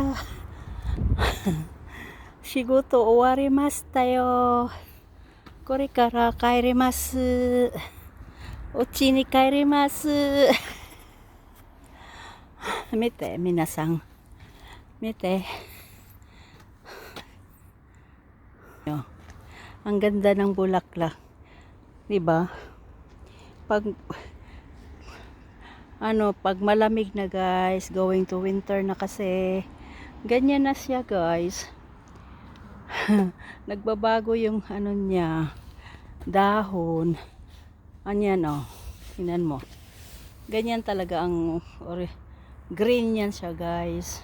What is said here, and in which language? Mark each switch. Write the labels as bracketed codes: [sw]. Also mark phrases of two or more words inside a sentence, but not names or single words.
[ja] 仕事終わりましたよ. これから帰ります. うちに帰ります。見て、皆さん. Mite. [tl] Ang ganda ng bulaklak, 'di ba? Pag pag malamig na, guys, [en] going to winter [tl] na kasi, ganyan na siya, guys. Nagbabago yung niya, dahon. Anyan, oh. Tingnan mo. Ganyan talaga ang green yan siya, guys.